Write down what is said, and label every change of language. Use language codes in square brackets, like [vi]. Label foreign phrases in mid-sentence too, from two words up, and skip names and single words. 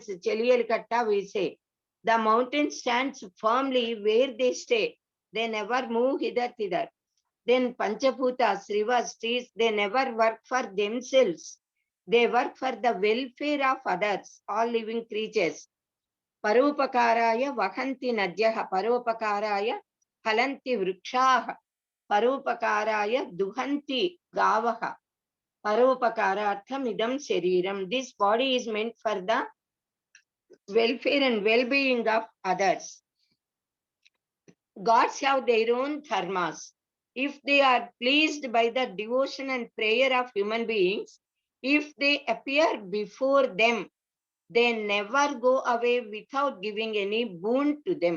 [en] Cheliyalkatta we say. The mountain stands firmly where they stay. They never move hither thither. Then Panchabhutas, rivers, trees, they never work for themselves. They work for the welfare of others, all living creatures. [sa] Parupakaraya vahanti nadyaha, parupakaraya halanti vrikshaha, parupakaraya duhanti gavaha, parupakarartham idam shariram. [en] This body is meant for the welfare and well-being of others. Gods have their own dharmas. If they are pleased by the devotion and prayer of human beings, if they appear before them, they never go away without giving any boon to them.